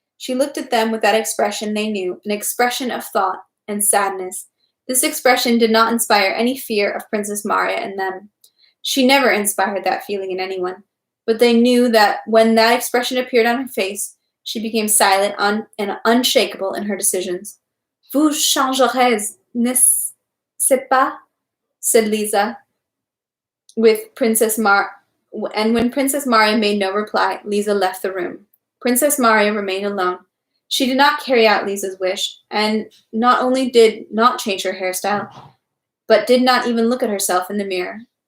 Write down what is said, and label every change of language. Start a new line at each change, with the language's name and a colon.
English: She looked at them with that expression they knew, an expression of thought and sadness. This expression did not inspire any fear of Princess Maria in them. She never inspired that feeling in anyone, but they knew that when that expression appeared on her face, she became silent and unshakable in her decisions.
French: Vous changerez, n'est-ce pas?
English: Said Lisa, and when Princess Maria made no reply, Lisa left the room. Princess Maria remained alone. She did not carry out Lisa's wish, and not only did not change her hairstyle, but did not even look at herself in the mirror.